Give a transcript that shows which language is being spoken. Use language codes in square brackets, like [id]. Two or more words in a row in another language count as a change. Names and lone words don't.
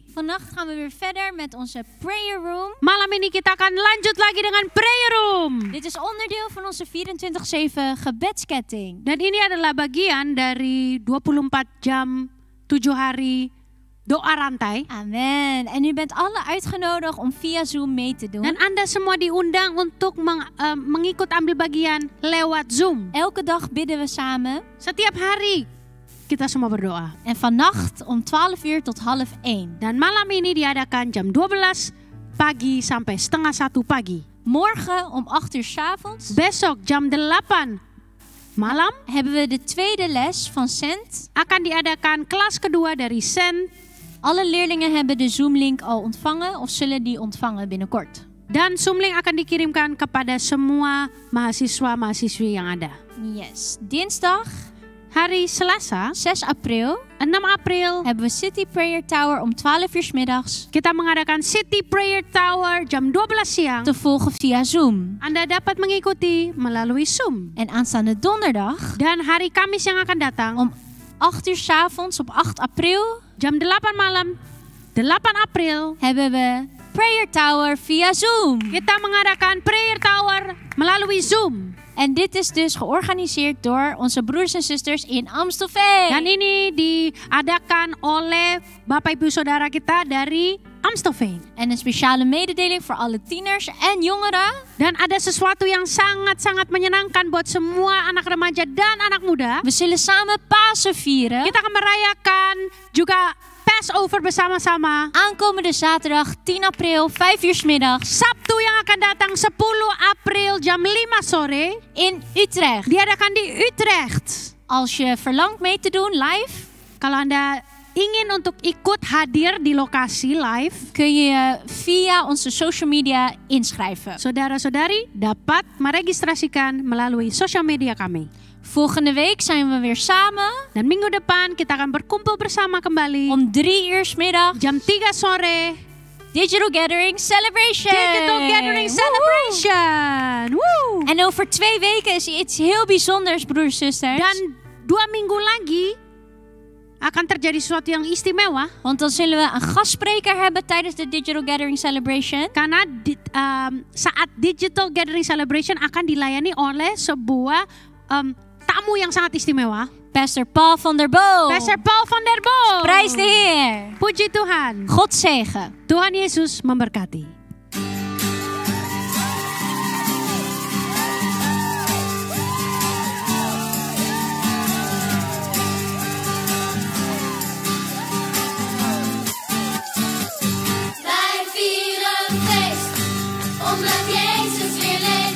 [nl] Vannacht gaan we weer verder met onze [en] prayer room. [id] Malam ini kita akan lanjut lagi dengan [en] prayer room. [nl] Dit is onderdeel van onze 24/7 gebedsketting. [id] Dan ini adalah bagian dari 24 jam 7 hari doa rantai. Amen. [nl] En u bent alle uitgenodigd om via Zoom mee te doen. [id] Dan Anda semua diundang untuk mengikut ambil bagian lewat Zoom. [nl] Elke dag bidden we samen. [id] Setiap hari kita semua berdoa. [nl] En vannacht om 12 uur tot 12:30. [id] Dan malam ini diadakan jam 12 pagi sampai setengah 1 pagi. [nl] Morgen om 8 uur 's avonds [id] Besok jam 8 malam [nl] hebben we de tweede les van Sent. [id] akan diadakan kelas kedua dari Sent. [nl] Alle leerlingen hebben de Zoom-link al ontvangen of zullen die ontvangen binnenkort. [id] Dan Zoom-link akan dikirimkan kepada semua mahasiswa-mahasiswi yang ada. [nl] Yes. Dinsdag [id] Hari Selasa, [nl] 6 april [id] 6 April, [nl] hebben we City Prayer Tower om 12 uur 's middags [id] kita mengadakan City Prayer Tower jam 12 siang. [nl] te volgen via Zoom. [id] Anda dapat mengikuti melalui Zoom. [nl] En aanstaande donderdag [id] Dan hari Kamis yang akan datang, [nl] om 8 uur 's avonds op 8 april [id] jam 8 malam, 8 April, [nl] hebben we Prayer Tower via Zoom. [id] kita mengadakan Prayer Tower melalui Zoom. [nl] En dit is dus georganiseerd door onze broers en zusters in Amstelveen. [id] Dan ini diadakan oleh Bapak Ibu Saudara kita dari Amstelveen. [nl] En een speciale mededeling voor alle tieners en jongeren. [id] Dan ada sesuatu yang sangat-sangat menyenangkan buat semua anak remaja dan anak muda. [nl] We zullen samen Pasen vieren. [id] Kita akan merayakan juga Passover bersama-sama. [nl] Aankomende zaterdag 10 april 5 uur 's middags [id] Sabtu yang akan datang 10 April jam 5 sore [nl] in Utrecht. [id] diadakan di Utrecht. [nl] Als je verlangt mee te doen live, [id] Kalau Anda ingin untuk ikut hadir di lokasi live, [nl] kun je je via onze social media inschrijven. [id] saudara-saudari dapat meregistrasikan melalui sosial media kami. [nl] Volgende week zijn we weer samen [id] Dan minggu depan kita akan berkumpul bersama kembali [nl] om 3 uur 's middag. [id] jam 3 sore. [nl] Digital Gathering Celebration. [id] Digital Gathering Celebration. Woo! [nl] En over 2 weken is iets heel bijzonders, broers en zusters. [id] Dan 2 minggu lagi akan terjadi sesuatu yang istimewa. [nl] Want dan zullen we een gastspreker hebben tijdens de Digital Gathering Celebration. [id] Karena saat Digital Gathering Celebration akan dilayani oleh sebuah tamu yang sangat istimewa. [nl] Pastor Paul van der Boom. [id] Pastor Paul van der Boom. [nl] Prijs de Heer. [id] Puji Tuhan. [nl] God zegen. [id] Tuhan Yesus memberkati. [nl] Wij vieren feest, omdat Jezus weer leeft.